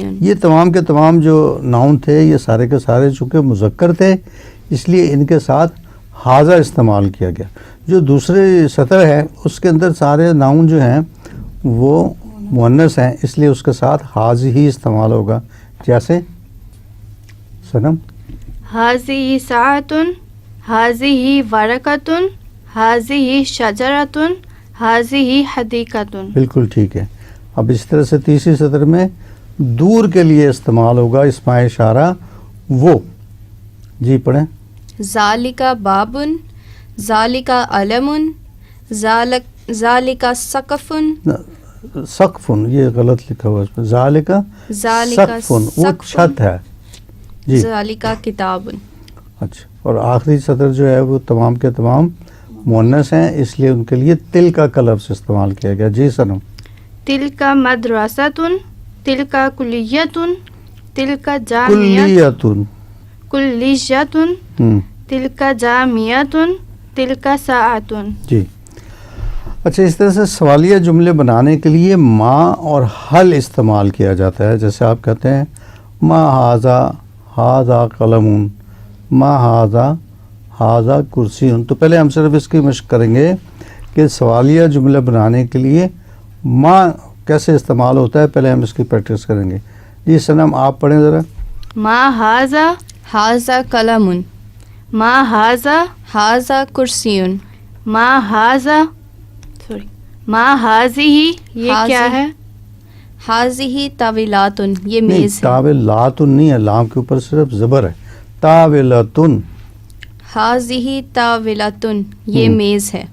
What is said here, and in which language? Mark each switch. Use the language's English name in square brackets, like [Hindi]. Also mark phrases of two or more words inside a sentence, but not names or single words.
[Urdu] یہ تمام کے تمام جو ناؤن تھے یہ سارے کے سارے چونکہ مذکر تھے اس لیے ان کے ساتھ حاذا استعمال کیا گیا. جو دوسرے سطر ہے اس کے اندر سارے ناؤن جو ہیں وہ مؤنث ہیں, اس لیے اس کے ساتھ حاذہ ہی استعمال ہوگا. جیسے سنم [Arabic] حاذہ ساعۃ، حاذہ ورقۃ، حاذہ شجرۃ، حاذہ حدیقۃ. [Urdu] بالکل ٹھیک ہے. اب اس طرح سے تیسری سطر میں دور کے لیے استعمال ہوگا اسماء اشارہ وہ. جی پڑھیں. [Arabic] ذالکا بابن، ذالکا علم، ذالکا سقفن. [Urdu] سقفن یہ غلط لکھا ہوا ہے اس میں. [Arabic] ذالکا سقفن [Urdu] وہ چھت ہے. جی [Arabic] ذالکا کتابن. [Urdu] اچھا. اور آخری سطر جو ہے وہ تمام کے تمام مؤنث ہیں, اس لیے ان کے لیے تلکا کا لفظ استعمال کیا گیا. جی سنم. [Arabic] تلکا مدرسۃ، تلکا کلیۃ، تلکا جامعۃ، کلیتن. کلیۃ، تلکا جامعۃ، تلکا ساعۃ. [Urdu] جی اچھا. اس طرح سے سوالیہ جملے بنانے کے لیے ما اور حل استعمال کیا جاتا ہے. جیسے آپ کہتے ہیں [Arabic] ما ھذا، ھذا قلم، ما ھذا، ھذا کرسی. [Urdu] تو پہلے ہم صرف اس کی مشق کریں گے کہ سوالیہ جملے بنانے کے لیے ما کیسے استعمال ہوتا ہے, پہلے ہم اس کی پریکٹس کریں گے. جی سنم آپ پڑھیں ذرا. [Arabic] ما ھذا، حاذا قلم، ما ھذا، حاذا کرسی. ما ھذا، سوری، ما ھذہ [Urdu] یہ کیا ہے؟ [Arabic] حاذہ طاولاتن یہ [Urdu] نہیں, میز ہے. طاولاتن نہیں ہے, لام کے اوپر صرف زبر ہے. [Arabic] طاولتن. حاذہ طاولاتن [Urdu] یہ میز ہے.